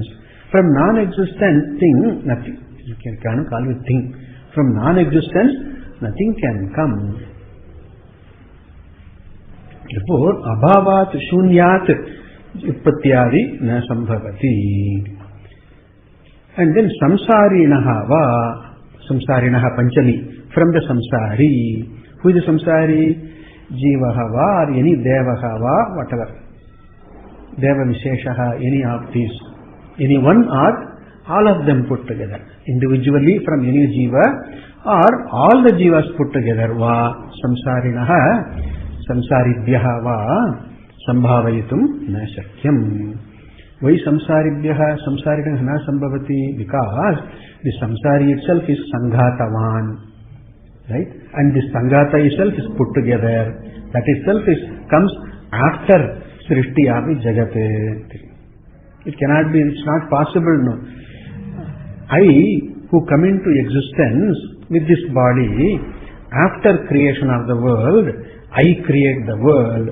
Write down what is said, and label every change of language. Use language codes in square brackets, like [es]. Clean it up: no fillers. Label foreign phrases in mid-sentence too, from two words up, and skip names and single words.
[en] From non-existent thing, nothing. You can call it thing. From non-existence, nothing can come. Therefore, [sa] अभावात् शून्यात् उत्पत्त्यादि न सम्भवति. [en] And then [sa] संसारिणः वा. संसारिणः पञ्चमी. [en] From the Samsari. Who is the Samsari? [sa] जीवः वा [en] or any [sa] देवः वा, [en] whatever. [sa] देव विशेषः, [en] any of these. Any one or all of them put together. Individually from any Jiva or all the Jivas put together. [sa] वा संसारिणः संसारिभ्यः वा सम्भावयितुम् न शक्यम्. Why संसारिभ्यः संसारिणः न सम्भवति? [en] Because the Samsari itself is Sanghatavan. Right? And this Sanghata itself is put together. That itself comes after [sa] सृष्टि अवि जगत्. [en] It cannot be, it's not possible, no. I, who come into existence with this body, after creation of the world, I create the world.